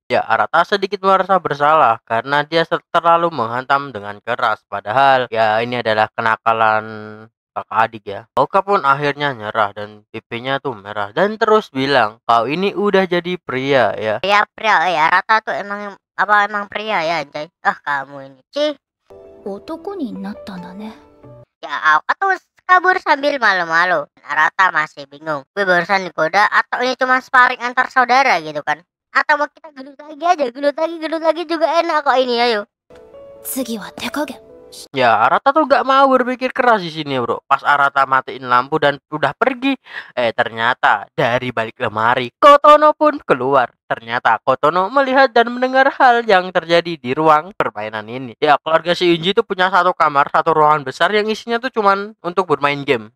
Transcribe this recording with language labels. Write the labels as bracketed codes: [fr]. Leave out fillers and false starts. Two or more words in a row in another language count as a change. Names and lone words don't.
[id] Ya, Arata sedikit merasa bersalah karena dia terlalu menghantam dengan keras. Padahal ya ini adalah kenakalan kakak adik ya. Oka pun akhirnya nyerah dan pipinya tuh merah dan terus bilang, kau ini udah jadi pria ya. Pria ya, Rata tuh emang pria ya anjay. Kamu ini cih. [ja] 男になったんだね。 [id] Ya Aoka tuh kabur sambil malu-malu. Rata masih bingung. Gue barusan digoda atau ini cuma sparring antar saudara gitu kan? Atau mau kita gelut lagi aja, gelut lagi juga enak kok ini, ayo. [ja] 次は手加減。 [id] Ya, Arata tuh gak mau berpikir keras di sini, bro. Pas Arata matiin lampu dan udah pergi, ternyata dari balik lemari, Kotono pun keluar. Ternyata Kotono melihat dan mendengar hal yang terjadi di ruang permainan ini. Ya, keluarga si Yunji tuh punya satu kamar, satu ruangan besar yang isinya tuh cuman untuk bermain game.